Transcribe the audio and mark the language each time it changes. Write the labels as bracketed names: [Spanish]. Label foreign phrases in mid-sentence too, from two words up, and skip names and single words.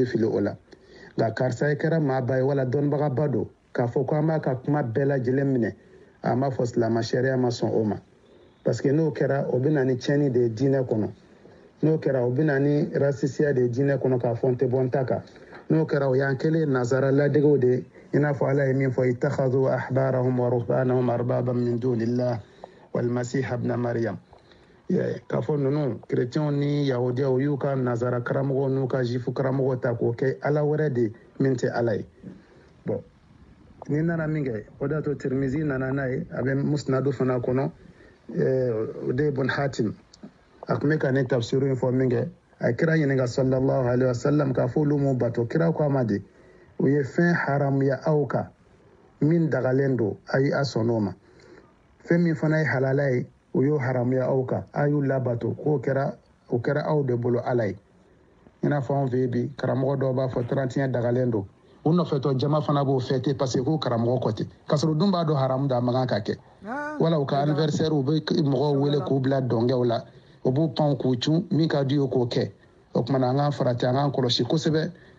[Bambara] fili o la nka karisa ye kɛra maaba ye wala dɔnnibagaba don k'a fɔ ko an b'a ka kuma bɛɛ lajɛlen minɛ a m'a fɔ silama sariya ma sɔn o ma parce que n'o kɛra o bɛ na ni tiɲɛni de ye diinɛ kɔnɔ n'o kɛra o bɛ na ni rasisiya de ye diinɛ kɔnɔ k'a fɔ n tɛ bɔ n ta kan n'o kɛra o y'an kɛlen nazara ladegew de ye i n'a fɔ ala ye min fɔ [Arabic] اتخذوا أحبارهم و رهبانهم أربابا من دون الله والمسيح ابن مريم [Bambara] k'a fɔ ninnu kerecɛnw ni yahudiyaw y'u ka nazara karamɔgɔw n'u ka jifu karamɔgɔw ta k'o kɛ ala wɛrɛ de min tɛ ala ye bon ni nana min kɛ o de y'a to tirimizi nana n'a ye a bɛ musnadu fana kɔnɔ o de ye bun hatim a tun bɛ ka ne tafsiru in fɔ min kɛ a kira ɲininka [Arabic] صلى الله عليه وسلم [Bambara] k'a fɔ olu m'u bato kira ko a ma de u ye fɛn haramuya aw kan min dagalen don a ye a sɔn o ma fɛn min fana ye halala ye u y'o haramuya aw kan a y'u labato k'o kɛra aw de bolo ala ye i n'a fɔ anw fɛ yen bi karamɔgɔ dɔw b'a fɔ 31 dagalen don u nɔfɛtɔ jama fana b'o fêter [French] parce que [Bambara] k'u karamɔgɔ kɔ ten k'a sɔrɔ dun b'a dɔn haramu da a man kan ka kɛ wala u ka anniversaire u bɛ mɔgɔw wele k'u bila dɔnkɛw la u b'u pan k'u cun min ka di ye k'o kɛ o kumana an k'an farati an k'an kɔlɔsi kosɛbɛ